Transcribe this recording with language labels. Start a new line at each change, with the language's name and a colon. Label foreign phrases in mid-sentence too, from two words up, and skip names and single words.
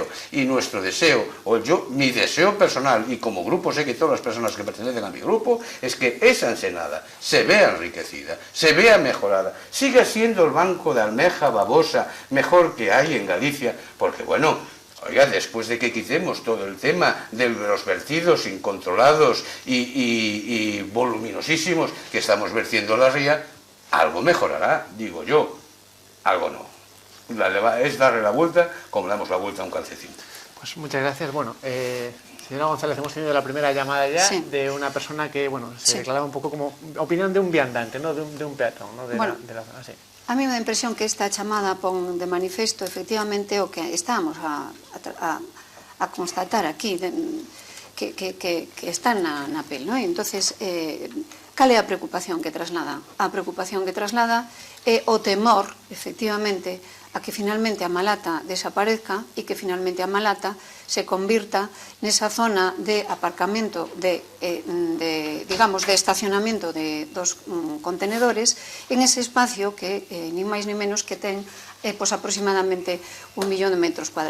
Spanish: Y nuestro deseo, mi deseo personal, y como grupo sé que todas las personas que pertenecen a mi grupo, es que esa ensenada se vea enriquecida, se vea mejorada, siga siendo el banco de almeja babosa mejor que hay en Galicia, porque bueno, oiga, después de que quitemos todo el tema de los vertidos incontrolados y voluminosísimos que estamos vertiendo a la ría, algo mejorará, digo yo, algo no. Es darle la vuelta como le damos la vuelta a un calcetín. Pues muchas gracias. Bueno, señora González, hemos tenido la primera llamada ya de una persona que, bueno, se declaraba un pouco como opinión de un viandante, ¿no? de un peatón, ¿no? de la zona, sí.
Galician: A mí me dá a impresión que esta chamada pon de manifesto efectivamente o que estamos a constatar aquí, que está na pel, ¿no? Entonces, cal é a preocupación que traslada? A preocupación que traslada é o temor, efectivamente, a que finalmente a Malata desaparezca e que finalmente a Malata se convirta nesa zona de aparcamento digamos, de estacionamento dos contenedores
Spanish: en ese espacio
Galician: que ni máis ni menos que ten pues aproximadamente 1 millón de
Spanish: metros cuadrados.